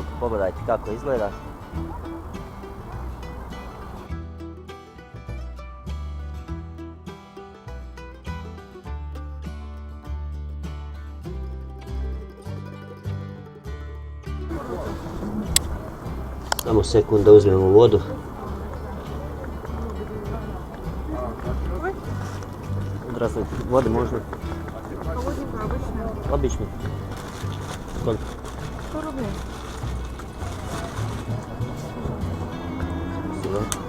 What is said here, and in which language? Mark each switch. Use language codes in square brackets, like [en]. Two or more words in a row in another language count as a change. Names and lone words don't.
[sr] Pogledajte kako izgleda. Samo sekund da uzmemo vodu. [ru] Здравствуйте. Воды можно? Холодненькая, обычная. Обычно. Сколько? 100 рублей. Спасибо.